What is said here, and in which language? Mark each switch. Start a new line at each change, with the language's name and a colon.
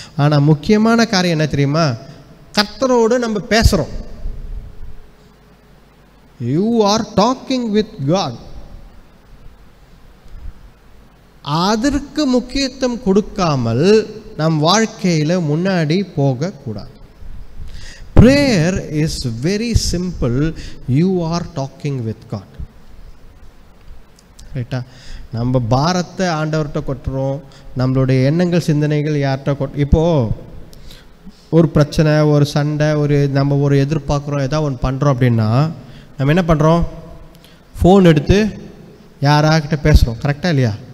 Tamil: ஆனால் முக்கியமான காரியம் என்ன தெரியுமா? கர்த்தரோடு நம்ம பேசுகிறோம்.
English: You are talking with God.
Tamil: அதற்கு முக்கியத்துவம் கொடுக்காமல் நம் வாழ்க்கையில் முன்னாடி போகக்கூடாது.
English: Prayer is very simple. You are talking with God.
Tamil: ரைட்டா? நம்ம பாரத்தை ஆண்டவர்கிட்ட கொட்டுறோம், நம்மளுடைய எண்ணங்கள் சிந்தனைகள் யார்கிட்ட இப்போது ஒரு பிரச்சனை, ஒரு சண்டை, நம்ம ஒரு எதிர்பார்க்குறோம், ஏதாவது ஒன்று பண்ணுறோம் அப்படின்னா நம்ம என்ன பண்ணுறோம்? ஃபோன் எடுத்து யாராக்கிட்ட பேசுகிறோம். கரெக்டாக இல்லையா?